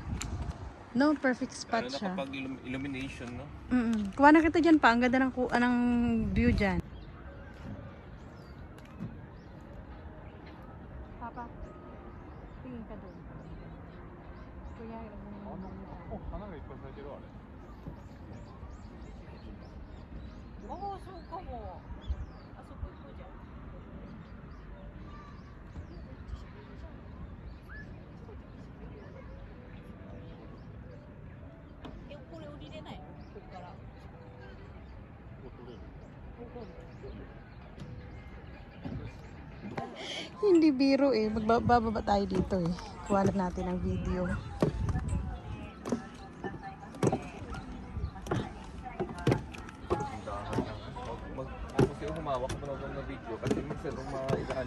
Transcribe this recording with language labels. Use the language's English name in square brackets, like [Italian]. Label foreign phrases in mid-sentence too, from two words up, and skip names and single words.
[English] No, perfect spot [Filipino] Lalo na siya. kapag illumination, no? Kuha na kita dyan pa. Ang ganda ng view dyan. Papa, tingin ka doon. Kuya, [Japanese] おお、そうかも。あそこ行こうじゃん。え、これ降りれないの？ここから。 [Filipino] Hindi biro eh. Magbababa tayo dito eh. Kuha lang natin ang video. Kasi humawak mo lang ng video kasi minsan mailalim.